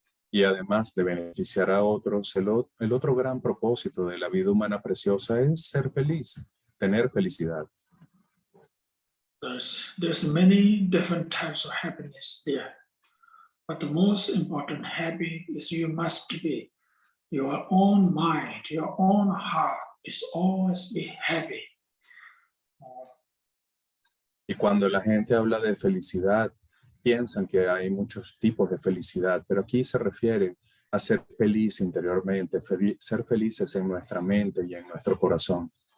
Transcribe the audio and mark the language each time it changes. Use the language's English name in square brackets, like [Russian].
[Spanish] Y además de beneficiar a otros, el otro gran propósito de la vida humana preciosa es ser feliz, tener felicidad. [English] There's many different types of happiness there, but the most important happy is you must be your own mind, your own heart is always be happy. [Spanish] Y cuando la gente habla de felicidad, piensan que hay muchos tipos de felicidad, pero aquí se refiere a ser feliz interiormente, ser felices en nuestra mente y en nuestro corazón.